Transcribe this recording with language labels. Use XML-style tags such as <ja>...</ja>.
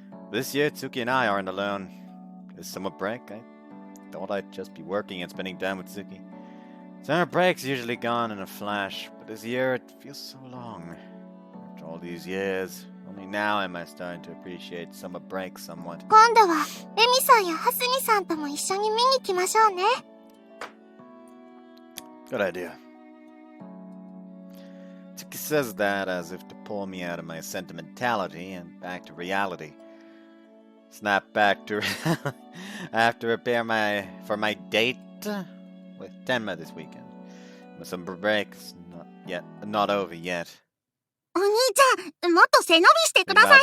<en>This year, Tsuki and I aren't alone. This summer break, I thought I'd just be working and spending time with Tsuki. Summer break's usually gone in a flash, but this year it feels so long. After all these years, only now am I starting to appreciate summer break somewhat.</en> <ja>今度はエミさんやハスニさんとも一緒に見に行きましょうね。</ja> <en>Good idea. Tsuki says that as if to pull me out of my sentimentality and back to reality. Snap back to I have to prepare for my date with Tenma this weekend. My summer break's not over yet.</en> <ja>お兄ちゃん、もっと背伸びしてください。</ja>